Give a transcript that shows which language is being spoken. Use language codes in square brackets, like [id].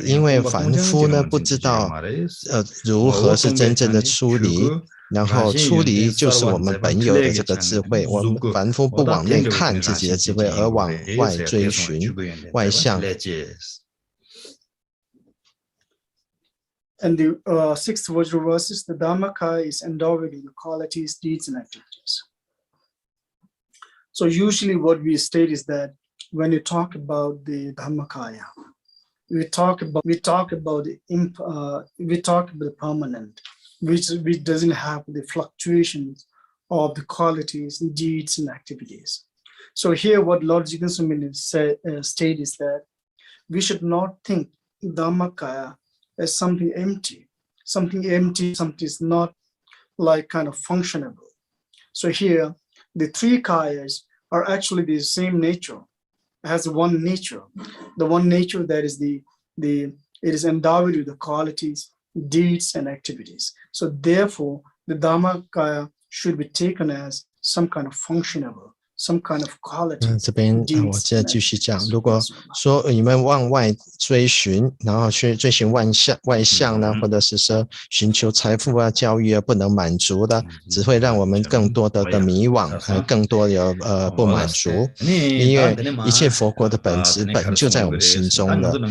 [zh] 因为凡夫呢不知道如何是真正的出离，然后出离就是我们本有的这个智慧。我们凡夫不往内看自己的智慧，而往外追寻外向。 [en] And the sixth verse is the Dhammakaya is endowed with the qualities, deeds, and activities. So usually what we state is that when you talk about the Dhammakaya, we talk about the permanent, which doesn't have the fluctuations of the qualities, deeds, and activities. So here what Lord Jigen Sumini state is that we should not think Dhammakaya as something empty, something is not like kind of functionable. So here, the three kayas are actually the same nature, has one nature. The one nature that is it is endowed with the qualities, deeds, and activities. So therefore, the Dhammakaya should be taken as some kind of functionable, some kind of quality. [zh] 这边我再继续讲，如果说你们往外追寻，然后去追寻外向呢，或者是说寻求财富啊、教育啊不能满足的，只会让我们更多的迷惘，更多有不满足。因为一切佛国的本质本就在我们心中了。